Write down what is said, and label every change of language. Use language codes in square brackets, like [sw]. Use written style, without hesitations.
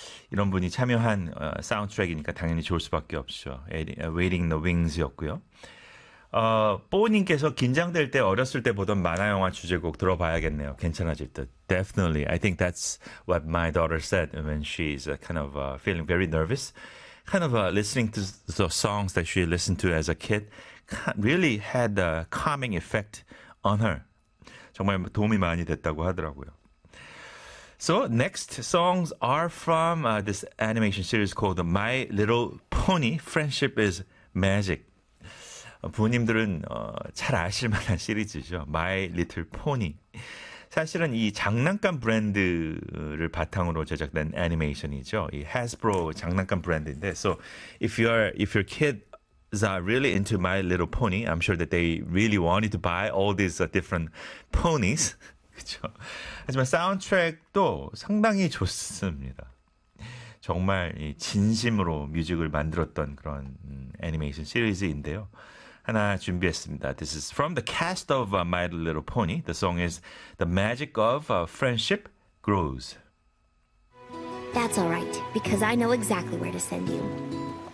[ko] 이런 분이 참여한 사운드트랙이니까 당연히 좋을 수밖에 없죠. Waiting the Wings였고요. 뽀님께서 긴장될 때 어렸을 때 보던 만화 영화 주제곡 들어봐야겠네요. 괜찮아질 듯. [en] Definitely. I think that's what my daughter said when she's kind of feeling very nervous. Kind of listening to the songs that she listened to as a kid really had a calming effect on her. [ko] 정말 도움이 많이 됐다고 하더라고요. [en] So next songs are from this animation series called My Little Pony, Friendship is Magic. [ko] 부모님들은 잘 아실 만한 시리즈죠. [en] My Little Pony. [ko] 사실은 이 장난감 브랜드를 바탕으로 제작된 애니메이션이죠. 이 Hasbro 장난감 브랜드인데. [en] So if your kids are really into My Little Pony, I'm sure that they really wanted to buy all these different ponies. [ko] 그렇죠. 하지만 사운드트랙도 상당히 좋습니다. 정말 진심으로 뮤직을 만들었던 그런 애니메이션 시리즈인데요. 하나 준비했습니다. [en] This is from the cast of My Little Pony. The song is The Magic of Friendship Grows. That's all right, because I know exactly where to send you.